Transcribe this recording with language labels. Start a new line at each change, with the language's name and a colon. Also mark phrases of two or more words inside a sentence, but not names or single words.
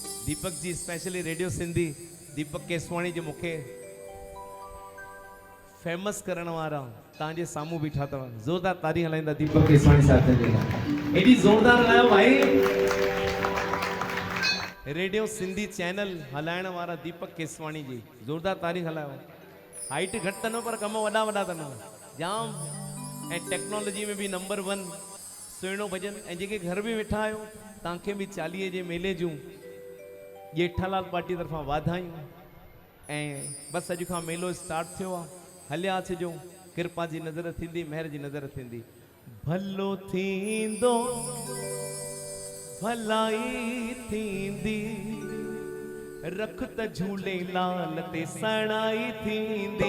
Sindhi: दीपक जी स्पेशली रेडियो सिंधी दीपक केसवाणी जो मुखे फेमस करण वारा तांजे सामू बीठा तव जोरदार तारी हलाइंदा दीपक केसवाणी साहब जे लाइ एडी जोरदार हलायो भाई। रेडियो सिंधी चैनल हलाइण वारा दीपक केसवाणी जी जोरदार तारी हलायो। हाइट घट तनो पर कम वडा वडा तनो जाम ए टेक्नोलॉजी में भी नंबर 1 सुहिणो भजन ऐं जेके घर भी वेठा आहियो तव्हांखे भी 40 जे मेले जूं जेठालाल पार्टी तरफां वाधायूं ऐं बस अॼु खां मेलो स्टार्ट थियो आहे। हलिया अचिजो कृपा जी नज़र थींदी मेहर जी नज़र थींदी। भलो थींदो भलाई थींदी रख त झूलेलाल ते सणाई थींदी।